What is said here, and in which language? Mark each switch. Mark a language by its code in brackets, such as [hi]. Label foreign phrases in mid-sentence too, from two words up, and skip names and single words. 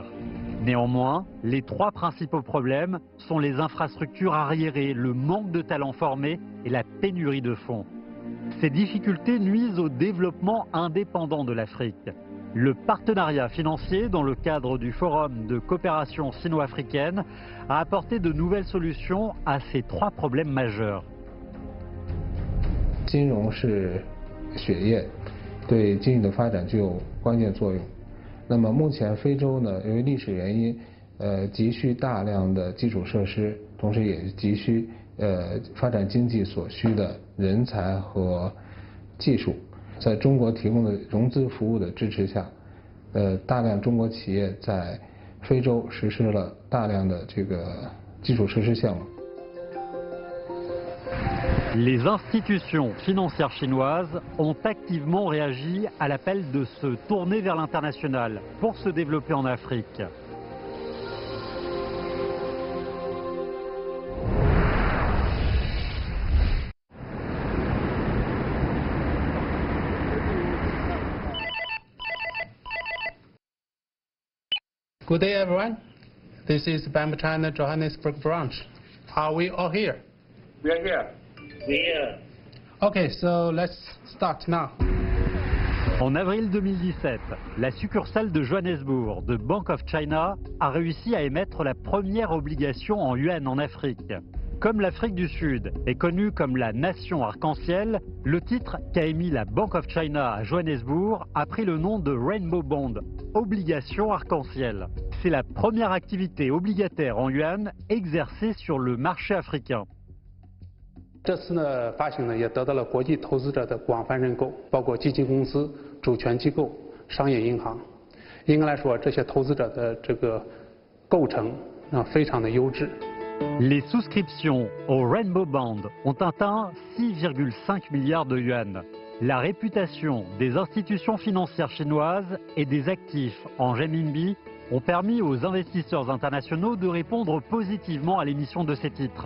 [fr] Néanmoins, les trois principaux problèmes sont les infrastructures arriérées, le manque de talents formés et la pénurie de fonds. Ces difficultés nuisent au développement indépendant de l'Afrique. Le partenariat financier dans le cadre du Forum de coopération sino-africaine a apporté de nouvelles solutions à ces trois problèmes majeurs. [zh] 金融是血液，对经济的发展具有关键作用。那么目前非洲呢，由于历史原因，急需大量的基础设施，同时也急需发展经济所需的人才和技术。在中国提供的融资服务的支持下，大量中国企业在非洲实施了大量的这个基础设施项目。 [fr] Les institutions financières chinoises ont activement réagi à l'appel de se tourner vers l'international pour se développer en Afrique. [en] Good day, everyone. This is Bank China Johannesburg branch. Are we all here? We are here. We are here. Okay, so let's start now. [fr] En avril 2017, la succursale de Johannesburg de Bank of China a réussi à émettre la première obligation en yuan en Afrique. Comme l'Afrique du Sud est connue comme la nation arc-en-ciel, le titre qu'a émis la Bank of China à Johannesburg a pris le nom de Rainbow Bond, obligation arc-en-ciel. C'est la première activité obligataire en yuan exercée sur le marché africain. [zh] 这次呢，发行呢也得到了国际投资者的广泛认购，包括基金公司、主权机构、商业银行。应该来说，这些投资者的这个构成非常的优质。 [fr] Les souscriptions au Rainbow Bond ont atteint 6,5 milliards de yuan. La réputation des institutions financières chinoises et des actifs en renminbi ont permis aux investisseurs internationaux de répondre positivement à l'émission de ces titres.